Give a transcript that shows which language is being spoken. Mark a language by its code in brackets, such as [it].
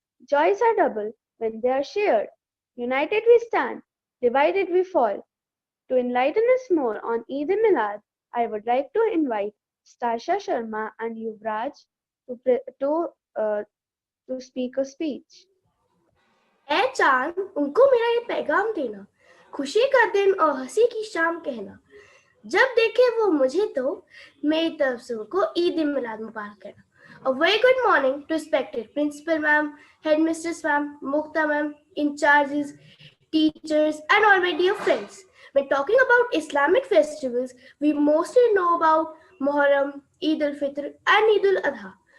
[en] Joys are double when they are shared. United we stand, divided we fall. To enlighten us more on Eid Milad, I would like to invite Stasha Sharma and Yuvraj to speak a speech. [hi] ए चांद उनको मेरा ये पैगाम देना, खुशी का दिन और हंसी की शाम कहना, जब देखे वो मुझे तो मेरी तरफ से उनको ईद मिलाद मुबारक कहना. [en] A very good morning to respected principal ma'am, headmistress ma'am, Mukta ma'am, in charges, teachers and all my dear friends. When talking about Islamic festivals, we mostly know about Muharram, Eid al-Fitr and Eid al-Adha.